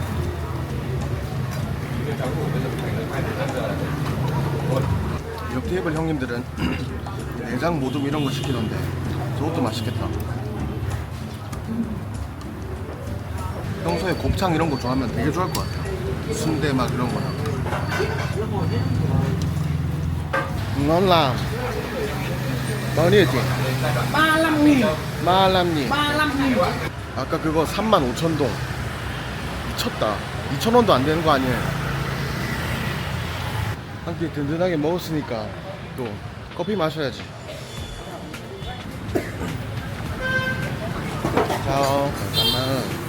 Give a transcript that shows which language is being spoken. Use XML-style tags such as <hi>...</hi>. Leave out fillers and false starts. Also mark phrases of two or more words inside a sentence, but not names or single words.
<ko>옆 테이블 형님들은 내장 모둠 이런 거 시키던데 저것도 맛있겠다. 평소에 곱창 이런 거 좋아하면 되게 좋아할 것 같아요. 순대 막 이런 거나.</ko> <vi>ngon. bao nhiêu chị? 35.000. 35,000. 35.000.</vi> <ko>아까 그거 35,000동. 미쳤다. 2,000원도 안 되는 거 아니에요? 한 끼 든든하게 먹었으니까 또 커피 마셔야지. 자, 잠깐만.</ko>